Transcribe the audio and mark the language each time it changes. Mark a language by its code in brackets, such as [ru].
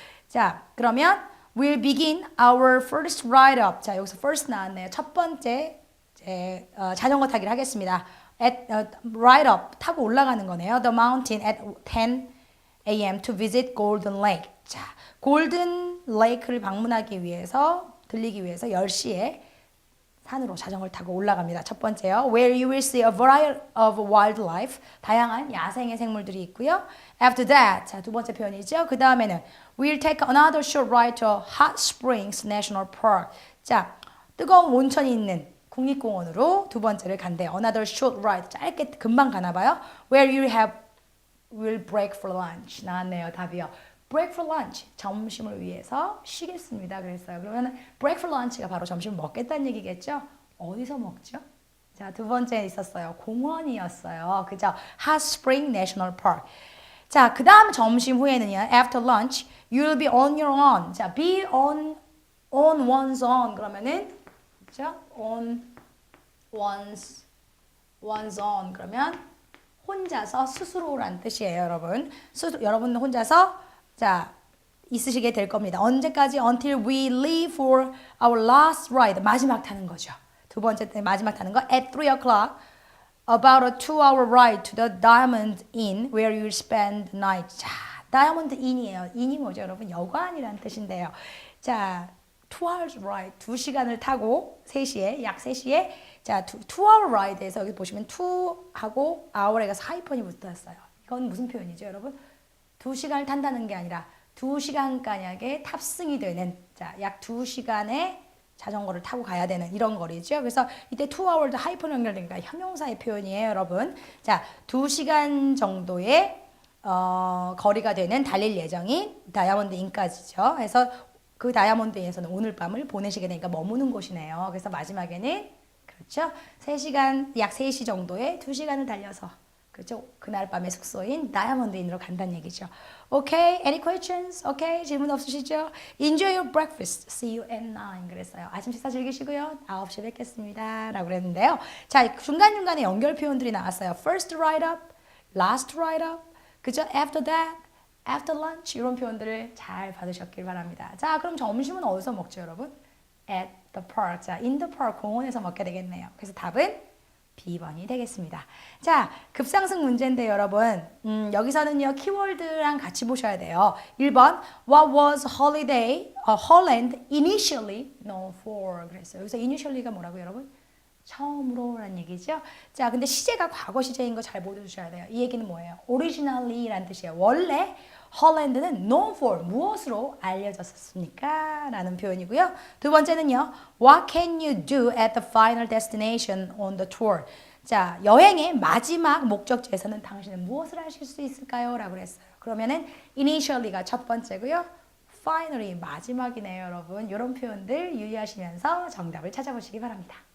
[ko] 자, 그러면 [en] we'll begin our first ride up. [ko] 자, 여기서 first 나왔네요. 첫 번째 자전거 타기를 하겠습니다. [en] Ride up, [ko] 타고 올라가는 거네요. [en] The mountain at 10 a.m. to visit Golden Lake. [ko] 자, 골든 레이크를 방문하기 위해서 들리기 위해서 10시에 산으로 자전거를 타고 올라갑니다. 첫 번째요. [en] Where you will see a variety of wildlife. [ko] 다양한 야생의 생물들이 있고요. [en] After that. [ko] 자, 두 번째 표현이죠. 그 다음에는 [en] We'll take another short ride to Hot Springs National Park. [ko] 자, 뜨거운 온천이 있는 국립공원으로 두 번째를 간대요. [en] Another short ride. [ko] 짧게 금방 가나 봐요. [en] Where you will break for lunch. [ko] 나왔네요. 답이요. [en] break for lunch. [ko] 점심을 위해서 쉬겠습니다. 그랬어요. 그러면 [en] break for lunch [ko] 가 바로 점심을 먹겠다는 얘기겠죠? 어디서 먹죠? 자, 두 번째 있었어요. 공원이었어요. 그죠? [en] Hot Spring National Park. [ko] 자, 그 다음 점심 후에는요. [en] After lunch, you'll be on your own. 자, be on one's own. [ko] 그러면은 그죠? [en] on one's own. [ko] 그러면 혼자서 스스로란 뜻이에요, 여러분. 여러분 혼자서 자, 있으시게 될 겁니다. 언제까지? [en] Until we leave for our last ride. [ko] 마지막 타는 거죠. 두 번째 마지막 타는 거. [en] At 3 o'clock, about a 2-hour ride to the Diamond Inn where you'll spend the night. [ko] 자, Diamond Inn이에요. 인이 뭐죠, 여러분? 여관이라는 뜻인데요. 자, [en] 2 hours ride. [ko] 2시간을 타고 3시에, 약 3시에 자, [en] 2-hour ride [ko] 에서 여기 보시면 2하고 hour에 가서 하이펀이 붙었어요. 이건 무슨 표현이죠, 여러분? 2시간을 탄다는 게 아니라 2시간가량의 탑승이 되는 자, 약 2시간의 자전거를 타고 가야 되는 이런 거리죠. 그래서 이때 2hour도 하이폰 연결되니까 형용사의 표현이에요, 여러분. 자, 2시간 정도의 거리가 되는 달릴 예정인 다이아몬드 인까지죠. 그래서 그 다이아몬드 인에서는 오늘 밤을 보내시게 되니까 머무는 곳이네요. 그래서 마지막에는 그렇죠. 3시간, 약 3시 정도의 2시간을 달려서 그렇죠. 그날 밤의 숙소인 다이아몬드 인으로 간다는 얘기죠. [en] Okay, any questions? [ko] Okay, 질문 없으시죠? [en] Enjoy your breakfast. See you at 9. [ko] 그랬어요. 아침 식사 즐기시고요. 9시에 뵙겠습니다. 라고 그랬는데요. 자, 중간중간에 연결 표현들이 나왔어요. [en] First ride up, last ride up, [ko] 그죠? [en] After that, after lunch [ko] 이런 표현들을 잘 받으셨길 바랍니다. 자, 그럼 점심은 어디서 먹죠, 여러분? [en] At the park. [ko] 자, [en] in the park [ko] 공원에서 먹게 되겠네요. 그래서 답은 B번이 되겠습니다. 자, 급상승 문제인데 여러분 여기서는요 키워드랑 같이 보셔야 돼요. [en] 1번 What was Holland initially known for? [ko] 그랬어요. 여기서 initially가 뭐라고 여러분? 처음으로라는 얘기죠. 자, 근데 시제가 과거 시제인 거 잘 보여주셔야 돼요. 이 얘기는 뭐예요? originally라는 뜻이에요. 원래 헐랜드는 known for 무엇으로 알려졌습니까? 라는 표현이고요. 두 번째는요. [en] What can you do at the final destination on the tour? [ko] 자, 여행의 마지막 목적지에서는 당신은 무엇을 하실 수 있을까요? 라고 그랬어요. 그러면은 initially가 첫 번째고요. finally 마지막이네요, 여러분. 이런 표현들 유의하시면서 정답을 찾아보시기 바랍니다.